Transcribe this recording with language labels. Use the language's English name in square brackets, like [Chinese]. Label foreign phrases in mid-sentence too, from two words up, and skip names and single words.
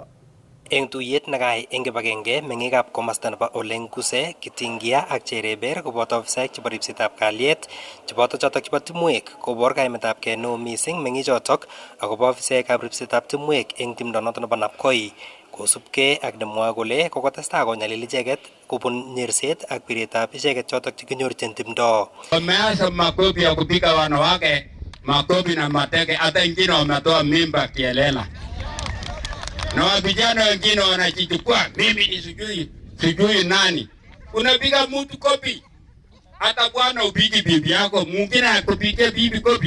[Kalenjin] Eng tuyet nekai eng kibagenge meng'ikab komasta nebo Olenguse, Kitingia ak Chereber koboto ofisaek chebo ripsetab kalyet cheboto chotok chebo timwek kobor kaimetabgei neo mising meng'ichotok akobo ofisaekab ripsetab timwek eng timdo noto nebo Napkoi kosubkei ak nemwoe kole kokotestai konyalil icheket kobun nyerset ak biretab icheket chotok chekinyorchin timdo. [Swahili] Wameanza makopi ya kupika wanawake, makopi na mateke, hata wengine wametoa mimba kielela. Na vijana wengine wanajichukua, mimi ni sijui nani. Unapiga mtu kopi. Hata bwana upigi bibi yako, mwingine akupigie bibi kopi.